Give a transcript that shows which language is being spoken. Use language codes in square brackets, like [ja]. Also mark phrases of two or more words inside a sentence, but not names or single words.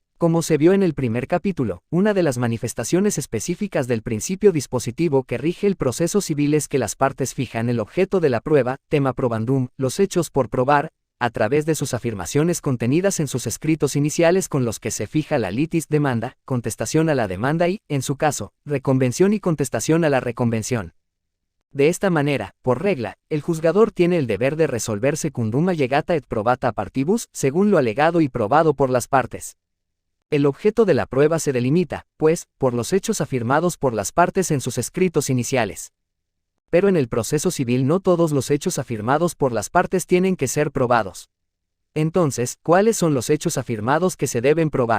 [es] Como se vio en el primer capítulo, una de las manifestaciones específicas del principio dispositivo que rige el proceso civil es que las partes fijan el objeto de la prueba, [la] tema probandum, [es] los hechos por probar, a través de sus afirmaciones contenidas en sus escritos iniciales con los que se fija la litis demanda, contestación a la demanda y, en su caso, reconvención y contestación a la reconvención. De esta manera, por regla, el juzgador tiene el deber de resolver [la] secundum allegata et probata partibus, [es] según lo alegado y probado por las partes. El objeto de la prueba se delimita, pues, por los hechos afirmados por las partes en sus escritos iniciales. Pero en el proceso civil no todos los hechos afirmados por las partes tienen que ser probados. Entonces, ¿cuáles son los hechos afirmados que se deben probar?